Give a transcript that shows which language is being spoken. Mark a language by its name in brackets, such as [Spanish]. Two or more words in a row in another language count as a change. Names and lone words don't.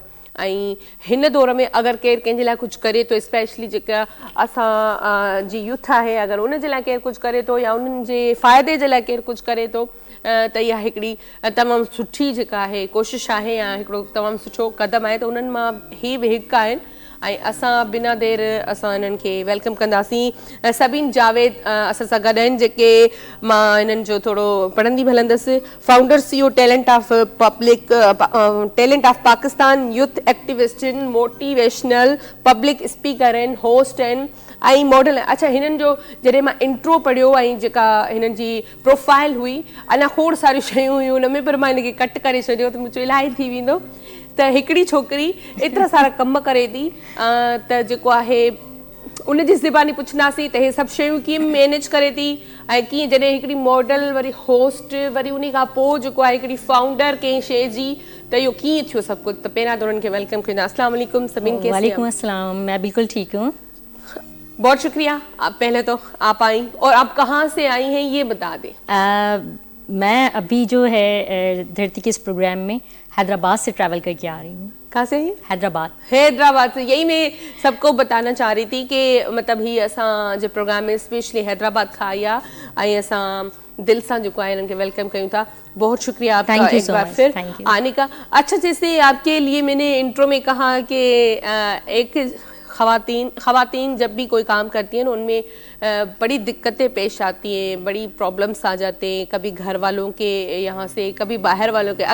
[Sindhi] ऐं हिन दौर में अगरि केरु कंहिंजे लाइ कुझु करे थो, स्पेशली जेका असां जी यूथ आहे, अगरि उनजे लाइ केरु कुझु करे थो या उन्हनि जे फ़ाइदे जे लाइ केरु कुझु करे थो त इहा हिकिड़ी तमामु सुठी जेका आहे कोशिशि आहे या हिकिड़ो तमामु सुठो क़दम आहे। त उन्हनि मां ही बि हिकु आहिनि ऐं असां बिना देरि असां हिननि खे वेलकम कंदासीं। सबीन जावेद असां सां गॾु आहिनि, जेके मां हिननि जो थोरो पढ़ंदी बि हलंदसि। [English] Founder CEO Talent of Pakistan, youth activist [Sindhi] आहिनि, [English] motivational public speaker [Sindhi] आहिनि, होस्ट आहिनि ऐं मॉडल। अच्छा हिननि जो जॾहिं मां इंट्रो पढ़ियो ऐं जेका हिननि जी प्रोफाइल हुई अञा खोड़ सारियूं शयूं हुयूं हुन में, पर मां हिनखे कट करे छॾियो त मुंहिंजो इलाही थी वेंदो। त हिकिड़ी छोकिरी एतिरा सारा कम करे थी त जेको आहे उनजी ज़बानी पुछंदासीं त हे सभु शयूं कीअं मैनेज करे थी ऐं कीअं जॾहिं हिकिड़ी मॉडल वरी होस्ट वरी उन खां पोइ जेको आहे हिकिड़ी फाउंडर कंहिं शइ जी, त इहो कीअं थियो सभु कुझु। त पहिरियां त उन्हनि खे वेलकम कंदा। [Arabic] السلام عليكم [Sindhi] सभिनि खे। [Arabic] وعليكم السلام, [Urdu] میں بالکل ٹھیک ہوں. بہت شکریہ. آپ پہلے تو آپ آئی اور آپ کہاں سے آئی ہیں یہ بتا دیں. میں ابھی جو ہے دھرتی کے اس پروگرام میں حیدرآباد سے ٹریول کرکے آ رہی ہوں. کہاں سے ہی? حیدرآباد سے۔ یہی میں سب کو بتانا چاہ رہی تھی کہ مطلب ہی [Sindhi] असां जे प्रोग्राम में स्पेशली हैदराबाद खां आई आहे ऐं असां [Urdu] دل سے جو ہے [Sindhi] इनके वेलकम कयूं था। [Urdu] بہت شکریہ آپ کا ایک بار پھر آنے کا۔ اچھا جیسے آپ کے لیے میں نے انٹرو میں کہا کہ ایک خواتین جب بھی کوئی کام کرتی ہیں ان میں بڑی دقتیں پیش آتی ہیں، بڑی پرابلمز آ جاتے ہیں، کبھی گھر والوں کے یہاں سے، کبھی باہر والوں کے.